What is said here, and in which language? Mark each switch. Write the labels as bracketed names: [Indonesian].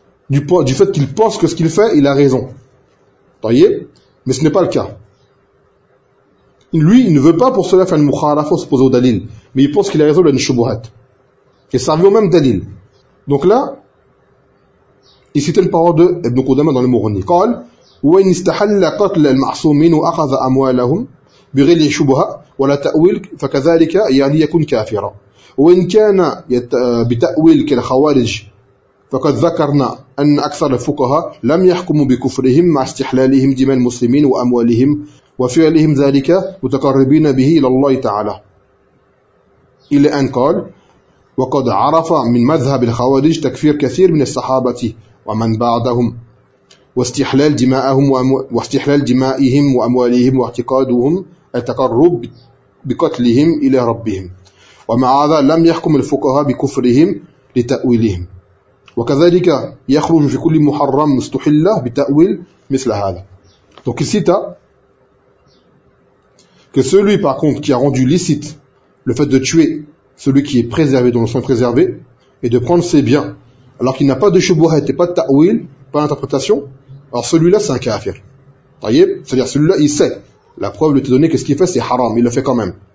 [French] Du fait qu'il pense que ce qu'il fait, il a raison. Voyez? Mais ce n'est pas le cas. Lui, il ne veut pas pour cela faire une mukharafa, se poser au dalil. Mais il pense qu'il a raison, il a une shubuhat. Et ça revient au même dalil. Donc là, il cite une parole de Ibn Qudama dans le Mughni. Il dit, [Arabic] « Wa in istahalla qatl al-ma'soumin wa akhadha amwalahum » بغير شبهة ولا تأويل فكذلك يعني يكون كافرا وإن كان بتأويل كالخوارج فقد ذكرنا أن أكثر الفقهاء لم يحكموا بكفرهم مع استحلالهم دماء المسلمين وأموالهم وفعلهم ذلك متقربين به إلى الله تعالى إلى أن قال وقد عرف من مذهب الخوارج تكفير كثير من الصحابة ومن بعدهم واستحلال دماءهم واستحلال دمائهم وأموالهم واعتقادهم التقرب بقتلهم إلى ربهم ومع هذا لم يحكم الفقهاء بكفرهم لتأويلهم وكذلك يخرج في كل محرم مستحلة بتأويل مثل هذا. [French] Donc il cita que celui par contre qui a rendu licite le fait de tuer celui qui est préservé dont le sang est préservé et de prendre ses biens alors qu'il n'a pas de shubuhat et pas de ta'wil, pas d'interprétation, alors celui-là c'est un kafir. C'est-à-dire celui-là il sait. La preuve lui était donnée que ce qu'il fait c'est haram, il le fait quand même.